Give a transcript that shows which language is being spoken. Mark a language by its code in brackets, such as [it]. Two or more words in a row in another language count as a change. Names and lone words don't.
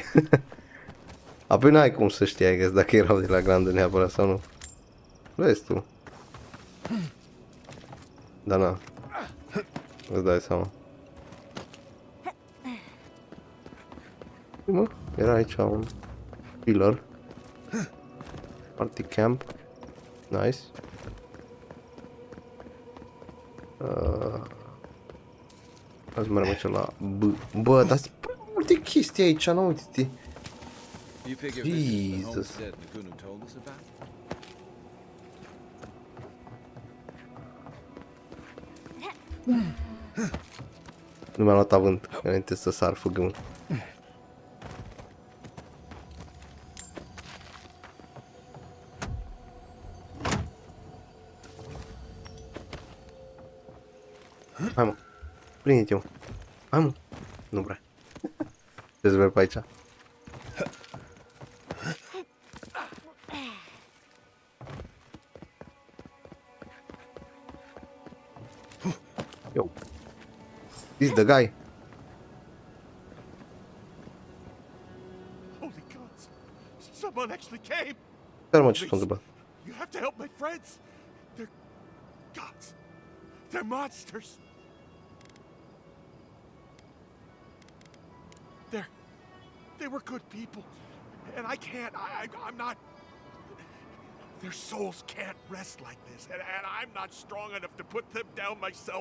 [ro] Apoi n-ai cum să știi, [en] I guess, [ro] dacă erau de la glandă neapărat sau nu. Vezi tu. Da, na. Îți dai seama. Mă, era aici un pillar. [en] Party camp. Nice. [ro] Hai să mergem aici la B. Bă, dar sunt multe chestii aici, nu uite-te. [en] Jesus. [ro] Nu mi-a luat avânt înainte să sar fâgâmul. Hai mă, prinde-te mă. Hai mă. Nu vrea. Dezver pe aici. [en] Yo. This is the guy. Holy gods! Someone actually came! [ro] Chiar mă, ce s-a întâmplat? [en] You have to help my friends! They're gods! They're monsters! They were good people, and I can't, I'm not, their souls can't rest like this, and I'm not strong enough to put them down myself.